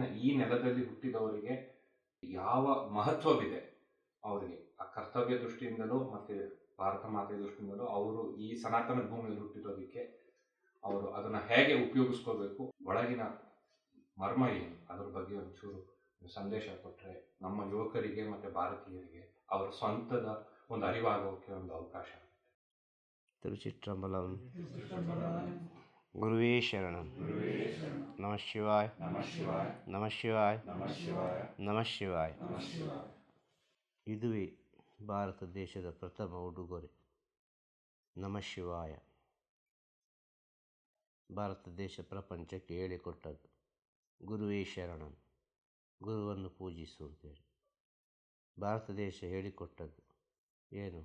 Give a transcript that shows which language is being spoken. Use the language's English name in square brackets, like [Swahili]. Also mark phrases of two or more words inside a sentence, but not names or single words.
[Kannada] ಈ ನೆಲದಲ್ಲಿ ಹುಟ್ಟಿದವರಿಗೆ ಯಾವ ಮಹತ್ವವಿದೆ, ಅವರಿಗೆ ಆ ಕರ್ತವ್ಯ ದೃಷ್ಟಿಯಿಂದಲೂ ಮತ್ತು ಭಾರತ ಮಾತೆಯ ದೃಷ್ಟಿಯಿಂದಲೂ ಅವರು ಈ ಸನಾತನ ಭೂಮಿಯಲ್ಲಿ ಹುಟ್ಟಿರೋದಕ್ಕೆ ಅವರು ಅದನ್ನು ಹೇಗೆ ಉಪಯೋಗಿಸ್ಕೋಬೇಕು, ಒಳಗಿನ ಮರ್ಮ ಏನು, ಅದ್ರ ಬಗ್ಗೆ ಒಂಚೂರು ಸಂದೇಶ ಕೊಟ್ಟರೆ ನಮ್ಮ ಯುವಕರಿಗೆ ಮತ್ತು ಭಾರತೀಯರಿಗೆ ಅವರ ಸ್ವಂತದ ಒಂದು ಅರಿವಾಗೋಕ್ಕೆ ಒಂದು ಅವಕಾಶ. ತಿರುಚಿಟ್ರಂಬಲಂ. [Sanskrit] ಗುರುವೇ ಶರಣಂ. ನಮಃ ಶಿವಾಯ. ನಮಃ ಶಿವಾಯ. ನಮಃ ಶಿವಾಯ. [Kannada] ಇದುವೇ ಭಾರತ ದೇಶದ ಪ್ರಥಮ ಉಡುಗೊರೆ. [Sanskrit] ನಮಃ ಶಿವಾಯ. [Kannada] ಭಾರತ ದೇಶ ಪ್ರಪಂಚಕ್ಕೆ ಹೇಳಿಕೊಟ್ಟದ್ದು [Sanskrit] ಗುರುವೇ ಶರಣಂ, [Kannada] ಗುರುವನ್ನು ಪೂಜಿಸು ಅಂತೇಳಿ. ಭಾರತ ದೇಶ ಹೇಳಿಕೊಟ್ಟದ್ದು ಏನು?